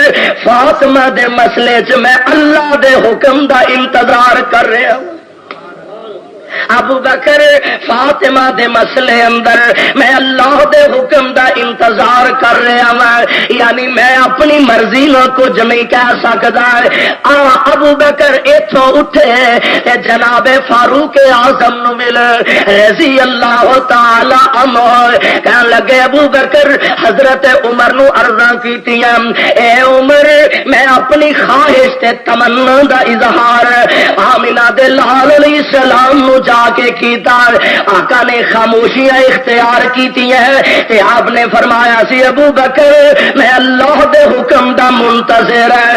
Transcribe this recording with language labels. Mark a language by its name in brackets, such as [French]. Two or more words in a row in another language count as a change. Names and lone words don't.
[Punjabi] فاطمہ دے مسئلے چ میں اللہ دے حکم دا انتظار کر رہا ہوں ابو بکر فاطمہ دے مسئلے اندر میں اللہ دے حکم دا انتظار کر رہا ہوں، یعنی میں اپنی مرضی نو کچھ نہیں کہہ سکتا۔ ابو بکر ایتھوں اٹھے تے جناب فاروق اعظم نو مل رضی اللہ تعالی عنہ، کہنے لگے ابو بکر حضرت عمر نو عرضاں کیتیاں، اے عمر میں اپنی خواہش تے تمنا دا اظہار آمنہ دے لال علیہ السلام نو جا کے کیتا۔ آقا نے خاموشیاں اختیار کیتی ہیں تے آپ نے فرمایا سی ابو بکر میں اللہ دے حکم دا منتظر ہے۔